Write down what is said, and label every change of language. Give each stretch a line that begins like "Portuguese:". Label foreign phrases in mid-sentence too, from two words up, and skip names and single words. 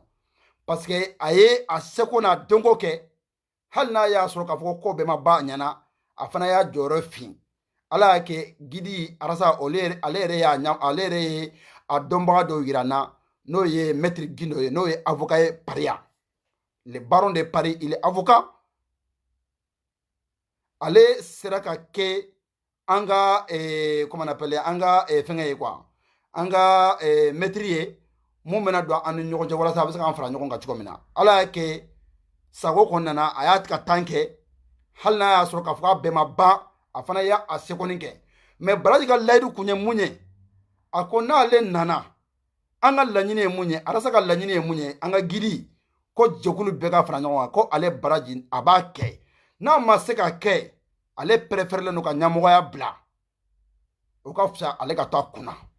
Bambara: parce que a ye a seko n'a dɔnko kɛ hali n'a y'a sɔrɔ k'a fɔ ko bɛɛ ma ban a ɲɛna a fana y'a jɔyɔrɔ fin ala y'a kɛ gidi Arasa ale yɛrɛ ye a dɔnbaga dɔw yira n na n'o ye maître Gindo ye n'o ye avocat ye Paris
French: le baron de Paris il est avocat
Bambara: ale sera ka kɛ an ka
French: comment on appelle
Bambara: an ka fɛngɛ ye quoi an ka maître ye mun bɛna don an ni ɲɔgɔn cɛ walasa a bɛ se k'an fara ɲɔgɔn kan cogo min na ala y'a kɛ sago kɔnɔna na a y'a ka tan kɛ hali n'a y'a sɔrɔ k'a fɔ k'a bɛɛ ma ban a fana y'a sekɔni kɛ mais Baraji ka layidu kun ye mun ye a ko n'ale nana an ka laɲini ye mun ye Arasa ka laɲini ye mun ye an ka giri ko jɛkulu bɛɛ ka fara ɲɔgɔn kan ko ale Baraji a b'a kɛ n'a ma se ka kɛ ale préférelen don ka ɲɛmɔgɔya bila o ka fisa ale ka to a kunna